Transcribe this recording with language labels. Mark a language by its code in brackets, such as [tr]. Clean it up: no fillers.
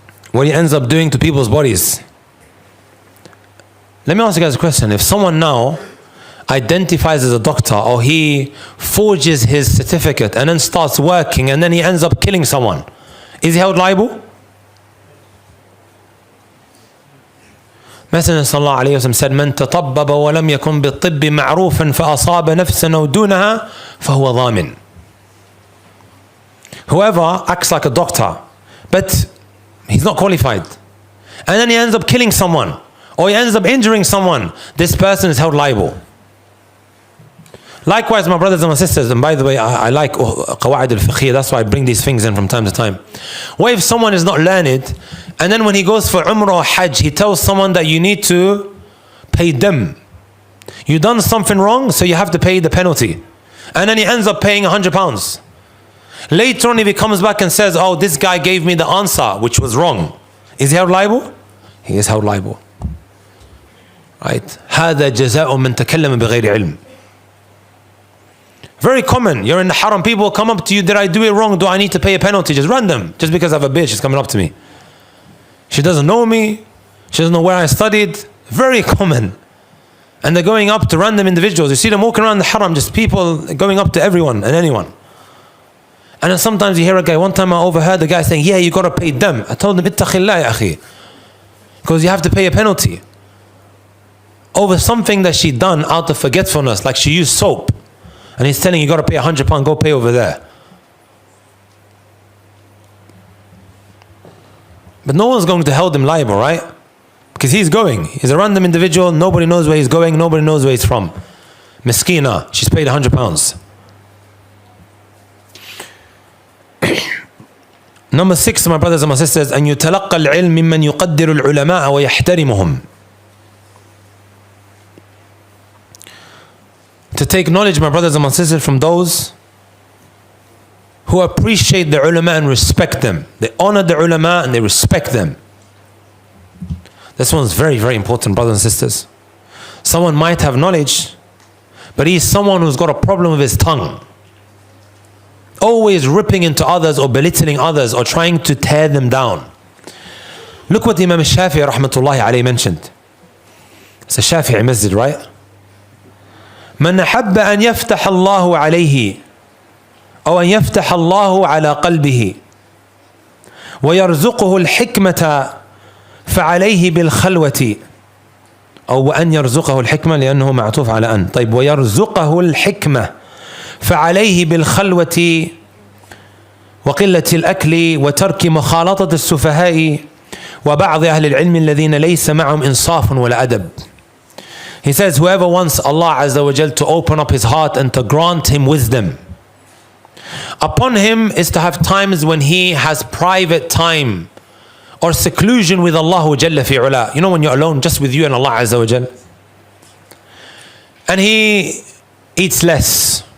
[en] What he ends up doing to people's bodies. Let me ask you guys a question. If someone now identifies as a doctor, or he forges his certificate and then starts working and then he ends up killing someone, is he held liable? [ar] Messenger sallallahu alayhi wa sallam said, من تطبب ولم يكن بالطب معروفا فأصاب نفسا أو دونها فهو ضامن. [en] Whoever acts like a doctor, but he's not qualified, and then he ends up killing someone, or he ends up injuring someone, this person is held liable. Likewise, my brothers and my sisters, and by the way, I like qawaid al-fiqhiyya, that's why I bring these things in from time to time. What if someone is not learned, and then when he goes for Umrah or Hajj, he tells someone that you need to pay them. You done something wrong, so you have to pay the penalty. And then he ends up paying £100. Later on, if he comes back and says, oh, this guy gave me the answer, which was wrong, is he held liable? He is held liable. Right? [ar] هذا جزاء من تكلم بغير علم. [en] Very common. You're in the haram, people will come up to you, did I do it wrong? Do I need to pay a penalty? Just random. Just because I have a bitch, she's coming up to me. She doesn't know me. She doesn't know where I studied. Very common. And they're going up to random individuals. You see them walking around the haram, just people going up to everyone and anyone. And then sometimes you hear a guy, one time I overheard the guy saying, yeah, you got to pay them. I told him, [ar] ittaqillah ya akhi. [en] Because you have to pay a penalty. Over something that she done out of forgetfulness, like she used soap. And he's telling you, got to pay £100, go pay over there. But no one's going to hold him liable, right? Because he's going. He's a random individual. Nobody knows where he's going. Nobody knows where he's from. Miskina, she's paid £100. Number 6, my brothers and my sisters, [ar] أن يتلقى العلم ممن يقدر العلماء ويحترمهم. [en] To take knowledge, my brothers and my sisters, from those who appreciate the ulama and respect them. They honor the ulama and they respect them. This one's very, very important, brothers and sisters. Someone might have knowledge, but he's someone who's got a problem with his tongue. Always ripping into others or belittling others or trying to tear them down. Look what Imam Shafi'i rahmatullahi alayhi mentioned. It's a Shafi'i masjid, right? [ar] من أحب أن يفتح الله عليه أو أن يفتح الله على قلبه ويرزقه الحكمة فعليه بالخلوة أو أن يرزقه الحكمة لأنه معطوف على أن. طيب ويرزقه الحكمة فعليه بالخلوة وقلة الأكل وترك مخالطة السفهاء وبعض أهل العلم الذين ليس معهم إنصاف ولا أدب. [en] He says, whoever wants Allah Azza wa Jal to open up his heart and to grant him wisdom, upon him is to have times when he has private time or seclusion with Allah Jalla fi ula. You know, when you're alone just with you and Allah Azza wa Jal. And he eats less.